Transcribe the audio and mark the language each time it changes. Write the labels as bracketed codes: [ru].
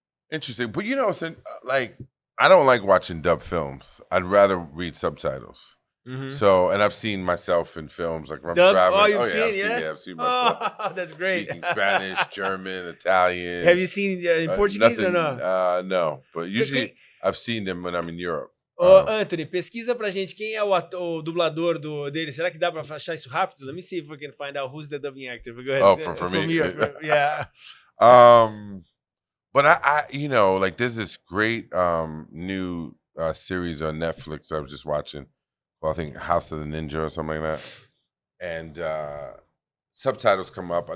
[en] Interesting, but like I don't like watching dubbed films. I'd rather read subtitles. So, and I've seen myself in films like when I'm traveling. Oh, I've seen myself. Oh, that's great. Speaking Spanish, German, Italian. Have you seen in Portuguese or no? No, but usually I've seen them when I'm in Europe. [pt] Anthony, pesquisa pra gente quem é o dublador dele. Será que dá pra achar isso rápido? [en] Let me see if we can find out who's the dubbing actor. Go ahead. Oh, from me? Europe. Yeah. But I like there's this great new series on Netflix I was just watching. Well, I think House of the Ninja or something like that. And subtitles come up.